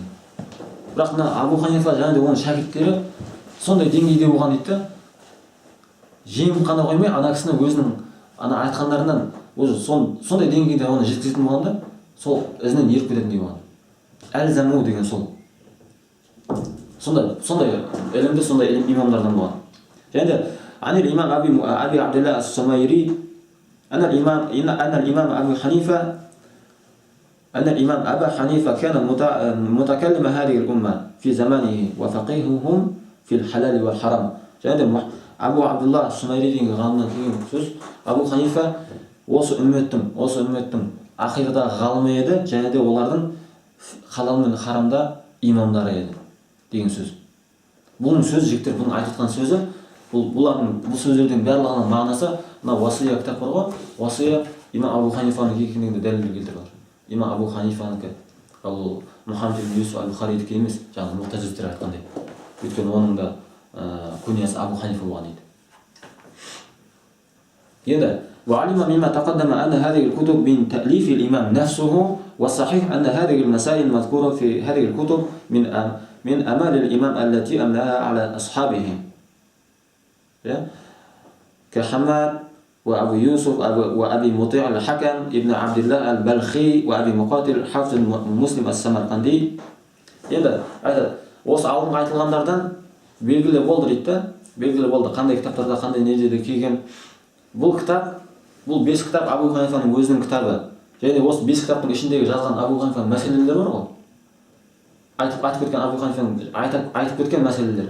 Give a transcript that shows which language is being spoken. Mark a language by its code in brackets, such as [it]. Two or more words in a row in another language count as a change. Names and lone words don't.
[kk] Бірақ мына Абу Ханифа және де оның шәкірттері сондай деңгейде болған дейді, жеңіп қана қоймай, ана кісіні өзінің ана айтқандарынан сондай деңгейде оны жеткізетін болғанда, сол ізінен еріп кететіндей болған. Әлзаму деген сол. Сондай ілімді сондай имамдардан болған. Және де [ar] عن الإمام أبي عبد الله الصيمري أن الإمام أبا حنيفة كان متكلم هذه الأمة في زمانه وفقيههم في الحلال والحرام. [kk] және Абу Абдулла ас-Сумайри деген ғалымнан келген сөз, Абу Ханифа осы үмметтің ақидадағы ғалымы еді, және де олардың халал мен харамда имамдары еді деген сөз. Бұның сөз жіктер, бұның айтылған сөзі, бұл сөздердің барлығының мағынасы, мына Уасия кітап бар ғой, Уасия имам Абу Ханифаның екендігіне дәлел келтіріп отыр. Имам Абу Ханифанікі, ал Мұхаммад ибн Юсуф ал-Бухаридікі емес, жаңағы мұғтазиліктер айтқандай. Өйткені оның да күниясы Абу Ханифа болған еді. [ar] енді وعلم مما تقدم أن هذه الكتب من تأليف الإمام نفسه والصحيح أن هذه المسائل المذكورة في هذه الكتب من أمال الإمام التي أملاها على أصحابه كحماد وأبو يوسف وأبي مطيع الحكم ابن عبد الله البلخي وأبي مقاتل حافظ مسلم السمرقندي. [kk] енді осы алдыңғы айтылғандардан белгілі болды дейді, белгілі болды қандай кітаптарда қандай неде келген. Бұл кітап, бұл 5 кітап Абу Ханифаның өзінің кітабы. Және осы 5 кітаптың ішіндегі жазған Абу Ханифаның мәселелері бар ғой. Айтып кеткен Абу Ханифаның айтып кеткен мәселелері.